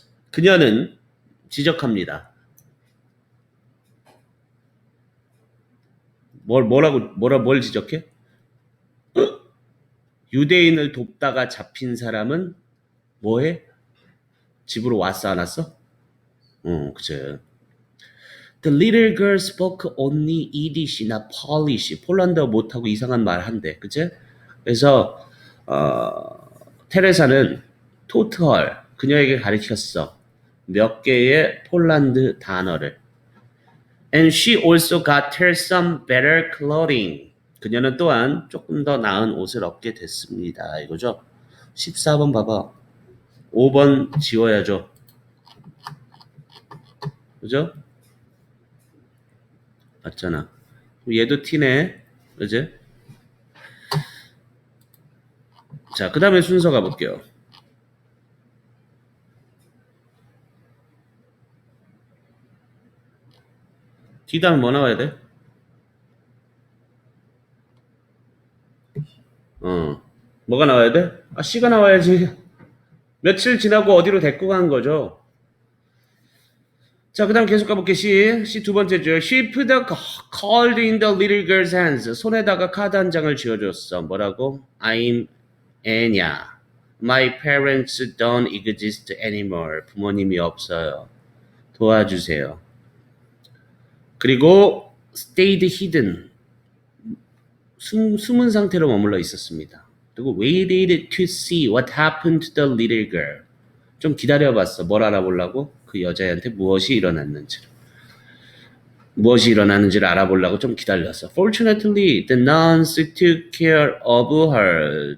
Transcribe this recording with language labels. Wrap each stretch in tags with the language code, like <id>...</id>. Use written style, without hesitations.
<ko>그녀는 지적합니다. 뭘 지적해? 유대인을 돕다가 잡힌 사람은 뭐해? 집으로 왔어, 안 왔어? 그치.</ko> <en>The little girl spoke only Yiddish, not Polish.</en> <ko>폴란드어 못하고 이상한 말 한대. 그치? 그래서, 테레사는</ko> <en>taught her,</en> <ko>그녀에게 가르쳤어. 몇 개의 폴란드 단어를.</ko> <en>And she also got her some better clothing.</en> <ko>그녀는 또한 조금 더 나은 옷을 얻게 됐습니다. 이거죠? 14번 봐봐. 5번 지워야죠. 그죠? 맞잖아. 얘도 T네. 그지? 자, 그 다음에 순서 가볼게요. D 다음에 뭐 나와야 돼? 뭐가 나와야 돼? 아, C가 나와야지. 며칠 지나고 어디로 데리고 간 거죠? 자, 그 다음 계속 가볼게. C 두 번째죠.</ko> <en>She put a card in the little girl's hands.</en> <ko>손에다가 카드 한 장을 쥐어줬어. 뭐라고?</ko> <en>I'm Annya. My parents don't exist anymore.</en> <ko>부모님이 없어요. 도와주세요. 그리고</ko> <en>stayed hidden.</en> <ko>숨은 상태로 머물러 있었습니다. 그리고</ko> <en>waited to see what happened to the little girl.</en> <ko>좀 기다려봤어. 뭘 알아보려고? 그 여자애한테 무엇이 일어났는지를 알아보려고 좀 기다렸어.</ko> <en>Fortunately, the nuns took care of her.</en>